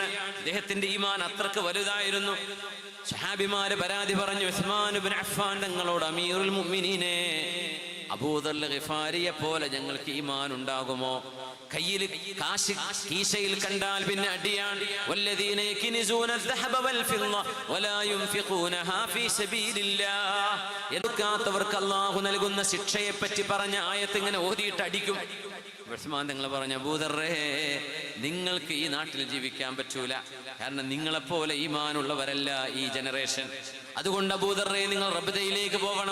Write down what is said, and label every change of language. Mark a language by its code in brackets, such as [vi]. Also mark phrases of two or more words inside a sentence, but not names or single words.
[ml] അദ്ദേഹത്തിന്റെ ഈമാൻ അത്രക്ക് വലുതായിരുന്നു. സ്വഹാബിമാര് പരാതി പറഞ്ഞു ഉസ്മാൻ ഇബ്നു അഫ്ഫാൻ തങ്ങളോട്, അമീറുൽ മുഅ്മിനീനെ, അബൂദർ ഗിഫാരിയെ പോലെ ഞങ്ങൾക്ക് ഈമാൻ ഉണ്ടാകുമോ? കയ്യിൽ കാശ് കീശയിൽ കണ്ടാൽ പിന്നെ അടിയാണ്. [ar] والذين يكنزون الذهب والفضة ولا ينفقونها في سبيل الله. [ml] എടുക്കാത്തവർക്ക് അല്ലാഹു നൽകുന്ന ശിക്ഷയെ പറ്റി പറഞ്ഞ ആയത്ത് ഇങ്ങനെ ഓതിയിട്ട് അടിക്കും. ഉസ്മാൻ തങ്ങൾ പറഞ്ഞു, അബൂദറേ, നിങ്ങൾക്ക് ഈ നാട്ടിൽ ജീവിക്കാൻ പറ്റൂല, കാരണം നിങ്ങളെപ്പോലെ ഈമാനുള്ളവരല്ല ഈ ജനറേഷൻ. അതുകൊണ്ട് അബൂദറേ, നിങ്ങൾ റബ്ദയിലേക്ക് പോകണം.